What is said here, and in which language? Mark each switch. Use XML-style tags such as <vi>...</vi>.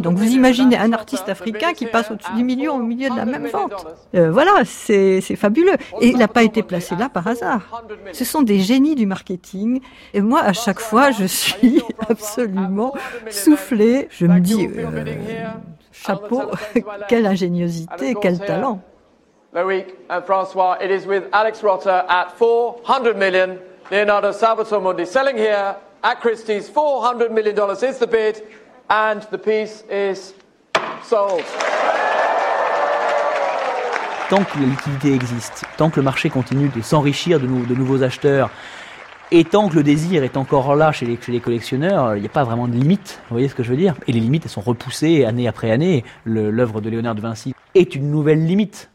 <fr>Donc vous imaginez un artiste africain qui passe au-dessus du million au milieu de la même vente. Voilà, c'est fabuleux. Et il n'a pas été placé là par hasard. Ce sont des génies du marketing. Et moi, à chaque fois, je suis absolument soufflée. Je me dis, Chapeau, quelle ingéniosité, quel talent.</fr> <en>Loïc et François, it is with Alex Rotter at 400 million. Leonardo Salvatore Mundi selling here at Christie's. $400 million is the bid, and the piece is sold.</en> <fr>Tant que la liquidité existe, tant que le marché continue de s'enrichir de nouveaux acheteurs, et tant que le désir est encore là chez les collectionneurs, il n'y a pas vraiment de limite, vous voyez ce que je veux dire? Et les limites, elles sont repoussées année après année. L'œuvre de Léonard de Vinci est une nouvelle limite.</fr>